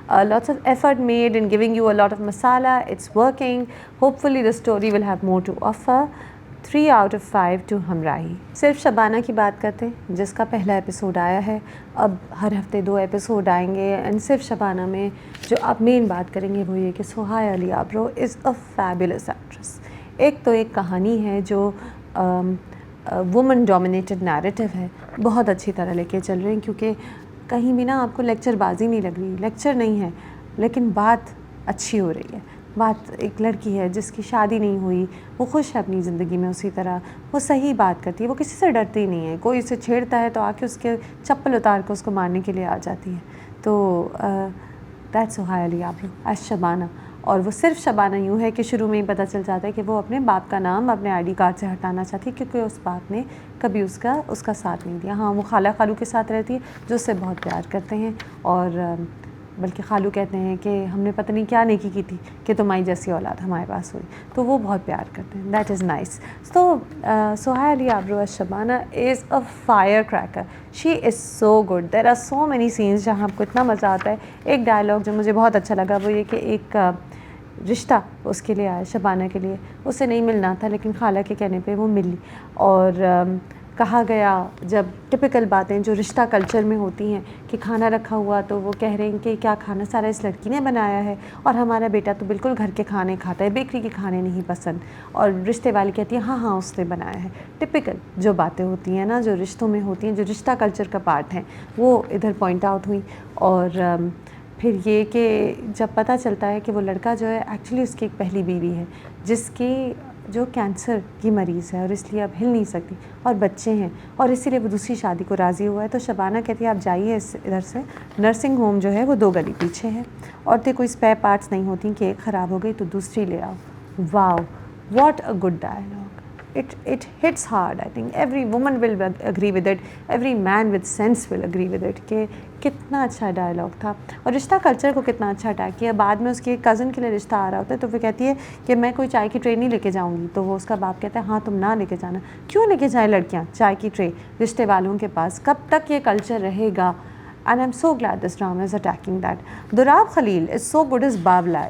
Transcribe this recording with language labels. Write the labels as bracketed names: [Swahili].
[English] Lots of effort made in giving you a lot of masala. It's working. Hopefully the story will have more to offer. [Urdu] 3 out of 5 to ہمراہی. صرف شبانہ کی بات کرتے ہیں جس کا پہلا ایپیسوڈ آیا ہے. اب ہر ہفتے 2 ایپیسوڈ آئیں گے. اینڈ صرف شبانہ میں جو آپ مین بات کریں گے وہ یہ کہ سہیہ علی آبرو [English] Is a fabulous actress. [Urdu] ایک تو ایک کہانی ہے جو وومن ڈومینیٹڈ نیریٹو ہے، بہت اچھی طرح لے کے چل رہے ہیں، کیونکہ کہیں بھی نا آپ کو لیکچر بازی نہیں لگ رہی. لیکچر نہیں ہے لیکن بات اچھی ہو رہی ہے. بات ایک لڑکی ہے جس کی شادی نہیں ہوئی، وہ خوش ہے اپنی زندگی میں اسی طرح، وہ صحیح بات کرتی ہے، وہ کسی سے ڈرتی نہیں ہے. کوئی اسے چھیڑتا ہے تو آ کے اس کے چپل اتار کے اس کو مارنے کے لیے آ جاتی ہے. تو [English] that's [Urdu] سہیہ علی آبرو ایز شبانہ. اور وہ صرف شبانہ یوں ہے کہ شروع میں ہی پتہ چل جاتا ہے کہ وہ اپنے باپ کا نام اپنے آئی ڈی کارڈ سے ہٹانا چاہتی ہے، کیونکہ اس باپ نے کبھی اس کا ساتھ نہیں دیا. ہاں وہ خالہ خالو کے ساتھ رہتی ہے جو اس سے بہت پیار کرتے ہیں، اور بلکہ خالو کہتے ہیں کہ ہم نے پتہ نہیں کیا نیکی کی تھی کہ تمہاری جیسی اولاد ہمارے پاس ہوئی. تو وہ بہت پیار کرتے ہیں. [English] That is nice. [Urdu] تو سہیہ علی آبرو as Shabana [English] Is a firecracker. She is so good. There are so many scenes [Urdu] جہاں آپ کو اتنا مزہ آتا ہے. ایک ڈائلاگ جو مجھے بہت اچھا لگا وہ یہ کہ ایک رشتہ اس کے لیے آیا، شبانہ کے لیے. اسے نہیں ملنا تھا لیکن خالہ کے کہنے پہ وہ ملی. اور کہا گیا، جب ٹپیکل باتیں جو رشتہ کلچر میں ہوتی ہیں کہ کھانا رکھا ہوا تو وہ کہہ رہے ہیں کہ کیا کھانا سارا اس لڑکی نے بنایا ہے، اور ہمارا بیٹا تو بالکل گھر کے کھانے کھاتا ہے، بیکری کے کھانے نہیں پسند. اور رشتے والی کہتی ہے ہاں اس نے بنایا ہے. ٹپیکل جو باتیں ہوتی ہیں نا، جو رشتوں میں ہوتی ہیں، جو رشتہ کلچر کا پارٹ ہیں، وہ ادھر پوائنٹ آؤٹ ہوئی. اور پھر یہ کہ جب پتہ چلتا ہے کہ وہ لڑکا جو ہے ایکچولی اس کی ایک پہلی بیوی ہے جس کی جو کینسر کی مریض ہے اور اس لیے اب ہل نہیں سکتی، اور بچے ہیں، اور اسی لیے وہ دوسری شادی کو راضی ہوا ہے. تو شبانہ کہتی ہے آپ جائیے ادھر سے، نرسنگ ہوم جو ہے وہ 2 گلی پیچھے ہے. عورتیں کوئی اسپیئر پارٹس نہیں ہوتی کہ ایک خراب ہو گئی تو دوسری لے آؤ. واو what a good dialogue. [English] It hits hard. I think every woman will agree with it. Every man with sense will agree with it. [Urdu] کہ کتنا اچھا ڈائلاگ تھا، اور رشتہ کلچر کو کتنا اچھا اٹیک کیا. بعد میں اس کی ایک کزن کے لیے رشتہ آ رہا ہوتا ہے تو وہ کہتی ہے کہ میں کوئی چائے کی ٹرے نہیں لے کے جاؤں گی. تو وہ اس کا باپ کہتا ہے ہاں تم نہ لے کے جانا. کیوں لے کے جائیں لڑکیاں چائے کی ٹرے رشتے والوں کے پاس؟ کب تک یہ کلچر رہے گا؟ [English] And I'm so glad this drama is attacking that. Darab Khalil is so good as باولا.